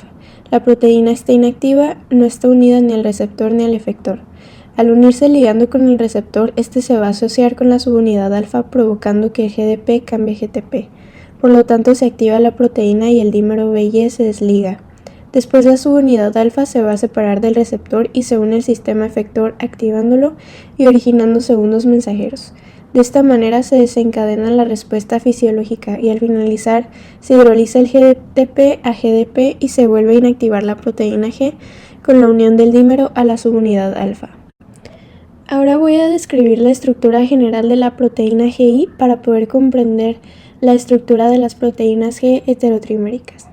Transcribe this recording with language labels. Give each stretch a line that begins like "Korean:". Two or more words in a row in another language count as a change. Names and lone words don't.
Spanish: La proteína está inactiva, no está unida ni al receptor ni al efector. Al unirse el ligando con el receptor, este se va a asociar con la subunidad alfa, provocando que el GDP cambie a GTP. Por lo tanto, se activa la proteína y el dímero BY se desliga. Después, la subunidad alfa se va a separar del receptor y se une al sistema efector, activándolo y originando segundos mensajeros. De esta manera se desencadena la respuesta fisiológica y al finalizar se hidroliza el GTP a GDP y se vuelve a inactivar la proteína G con la unión del dímero a la subunidad alfa. Ahora voy a describir la estructura general de la proteína GI para poder comprender la estructura de las proteínas G heterotriméricas.